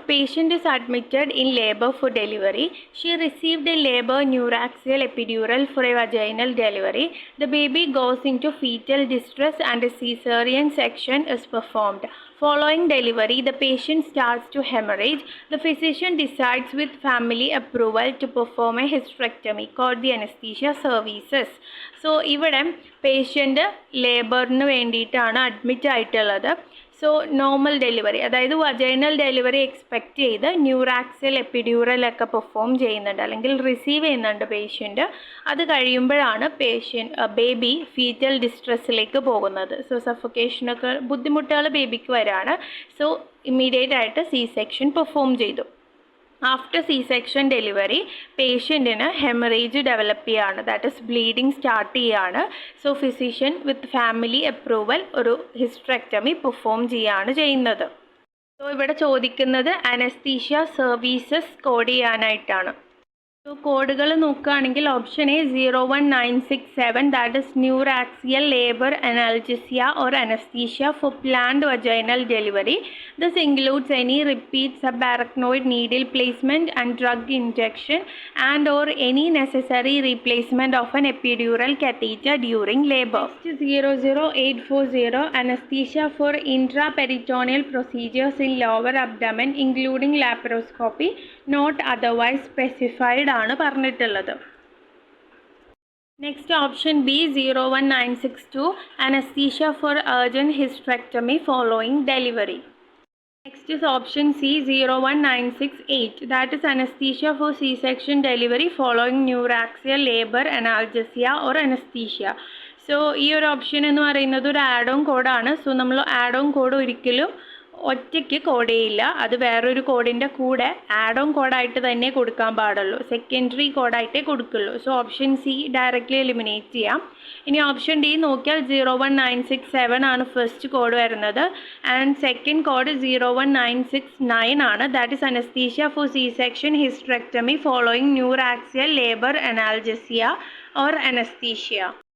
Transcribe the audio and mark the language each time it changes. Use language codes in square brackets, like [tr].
[en] Patient is admitted in labor for delivery. She received a labor neuraxial epidural for a vaginal delivery. The baby goes into fetal distress and a cesarean section is performed. Following delivery, the patient starts to hemorrhage. The physician decides with family approval to perform a hysterectomy called the anesthesia services. [ml] So, ഇവിടെ patient ലേബറിന് വേണ്ടിയിട്ടാണ് admit ആയിട്ടുള്ളത്. So normal delivery, അതായത് vaginal delivery expect ചെയ്ത് ന്യൂറാക്സിൽ എപ്പിഡ്യൂറലൊക്കെ perform ചെയ്യുന്നുണ്ട്, അല്ലെങ്കിൽ receive ചെയ്യുന്നുണ്ട് patient. അത് കഴിയുമ്പോഴാണ് ബേബി ഫീറ്റൽ ഡിസ്ട്രെസ്സിലേക്ക് പോകുന്നത്. സോ സഫോക്കേഷനൊക്കെ ബുദ്ധിമുട്ടുകൾ ബേബിക്ക് വരാണ്. സോ ഇമ്മീഡിയറ്റ് ആയിട്ട് സി സെക്ഷൻ പെർഫോം ചെയ്തു. After C section delivery പേഷ്യൻറ്റിന് haemorrhage develop ചെയ്യുകയാണ്, ദാറ്റ് ഇസ് ബ്ലീഡിങ് സ്റ്റാർട്ട് ചെയ്യുകയാണ്. So physician with family approval ഒരു ഹിസ്റ്ററെക്ടമി പെർഫോം ചെയ്യുകയാണ് ചെയ്യുന്നത്. സോ ഇവിടെ ചോദിക്കുന്നത് അനസ്തീഷ്യ സർവീസസ് കോഡ് ചെയ്യാനായിട്ടാണ്. സോ കോഡുകൾ നോക്കുകയാണെങ്കിൽ [en] Option A 01967, that is neuraxial labour analgesia or anaesthesia for planned vaginal delivery. This includes any repeat subarachnoid needle placement and drug injection and or any necessary replacement of an epidural catheter during labor. Next, 00840, anesthesia for intraperitoneal procedures in lower abdomen including laparoscopy, not otherwise specified [ml] ആണ് പറഞ്ഞിട്ടുള്ളത്. [en] Next, option B 01962, anesthesia for urgent hysterectomy following delivery. Next is option C 01968, that is anesthesia for C-section delivery following neuraxial labor analgesia or anesthesia. [ml] So ഈ ഒരു option എന്ന് പറയുന്നത് ഒരു add on കോഡാണ്. So നമ്മൾ add on code ഒരിക്കലും ഒറ്റയ്ക്ക് code ചെയ്യില്ല, അത് വേറൊരു കോഡിൻ്റെ കൂടെ ആഡ് ഓൺ കോഡായിട്ട് തന്നെ കൊടുക്കാൻ പാടുള്ളൂ, സെക്കൻഡറി കോഡായിട്ടേ കൊടുക്കുള്ളൂ. So option C directly eliminate ചെയ്യാം. ഇനി ഓപ്ഷൻ ഡി നോക്കിയാൽ 01967 ആണ് ഫസ്റ്റ് കോഡ് വരുന്നത്, ആൻഡ് സെക്കൻഡ് കോഡ് 01969 ആണ്, [en] That is anaesthesia for C section hysterectomy following neuraxial labour analgesia or anaesthesia.